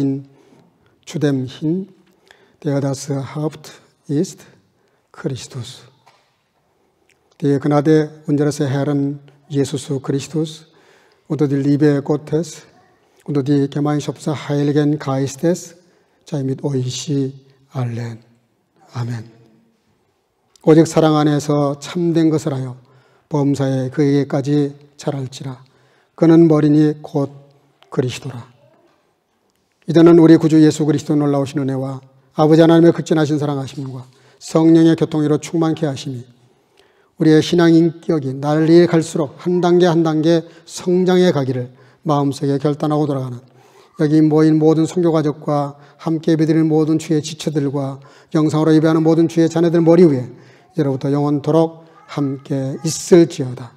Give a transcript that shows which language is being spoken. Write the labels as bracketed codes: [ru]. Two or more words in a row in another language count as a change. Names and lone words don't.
[de] dem hin, der das Haupt ist, Christus. Die Gnade unseres Herrn Jesus Christus und die Liebe Gottes und die Gemeinschaft des Heiligen Geistes sei mit euch allen. Amen. [ko] 오직 사랑 안에서 참된 것을 하여 범사에 그에게까지 자랄지라. 그는 머리니 곧 그리스도라. 이제는 우리 구주 예수 그리스도 놀라우신 은혜와 아버지 하나님의 극진하신 사랑하심과 성령의 교통으로 충만케 하심이 우리의 신앙 인격이 날이 갈수록 한 단계 한 단계 성장해 가기를 마음속에 결단하고 돌아가는 여기 모인 모든 선교가족과 함께 예배드리는 모든 주의 지체들과 영상으로 예배하는 모든 주의 자녀들 머리 위에 이제로부터 영원토록 함께 있을지어다.